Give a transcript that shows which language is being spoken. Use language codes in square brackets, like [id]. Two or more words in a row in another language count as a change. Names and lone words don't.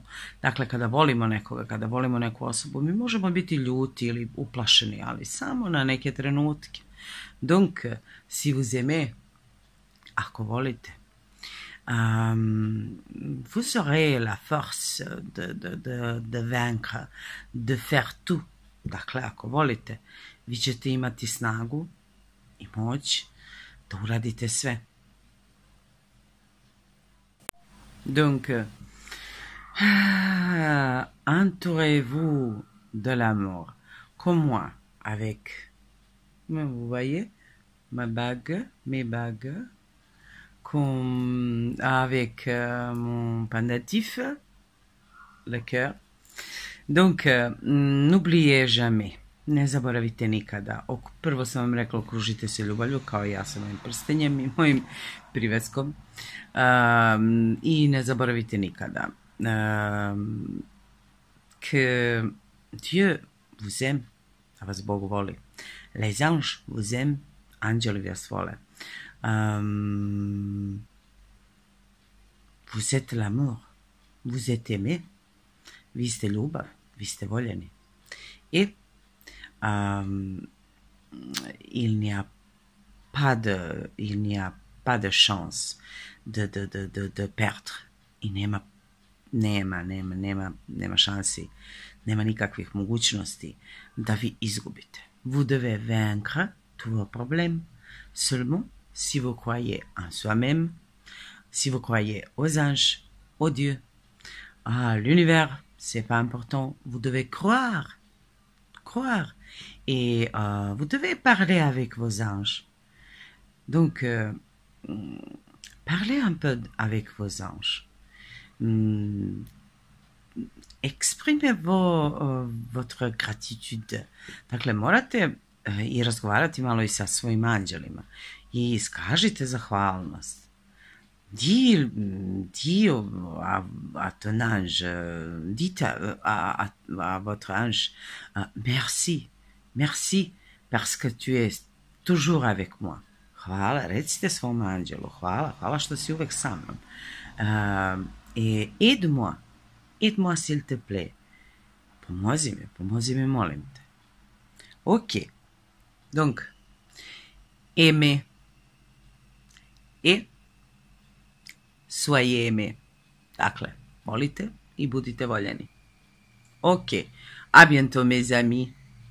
[sr] Dakle, kada volimo nekoga, kada volimo neku osobu, mi možemo biti ljuti ili uplašeni, ali samo na neke trenutke. [fr] Donc, si vous aimez, [sr] ako volite, [fr] vous aurez la force de vaincre, de faire tout. [sr] Dakle, ako volite, vi ćete imati snagu i moć da uradite sve. [fr] Donc, entourez-vous de l'amour, comme moi, avec Vous voyez, mes bagues, avec mon pendentif, le cœur. Donc, n'oubliez jamais, [sr] ne zaboravite nikada. Prvo sam vam rekla, okružite se ljubavlju, kao ja sa mojim prstenjem i mojim priveskom. I ne zaboravite nikada [fr] que Dieu vous aime, [sr] da vas Bog voli. [fr] Les anges vous aiment, [sr] anđeli vas vole. [fr] Vous êtes l'amour, vous êtes aimé, [sr] vi ste ljubav, vi ste voljeni. [fr] Et il n'y a pas de chance de perdre. [sr] I nema šansi, nema nikakvih mogućnosti da vi izgubite. [fr] Vous devez vaincre tous vos problèmes seulement si vous croyez en soi-même, si vous croyez aux anges, aux dieux, à l'univers. C'est pas important. Vous devez croire. Et vous devez parler avec vos anges. Donc, parlez un peu avec vos anges. Exprimez votre gratitude. [sr] Dakle, morate i razgovarati malo i sa svojim anđelima. I iskažite zahvalnost. [fr] Dis à ton ange, dites à votre ange, merci, parce que tu es toujours avec moi. [sr] Hvala, recite svom anđelu, hvala što si uvek sa mnom. [fr] Et aide-moi s'il te plaît. [sr] Pomozi mi, molim te. [fr] Ok, donc, aimez et soyez aimés. [sr] Dakle, volite i budite voljeni. [fr] Ok, à bientôt mes amis.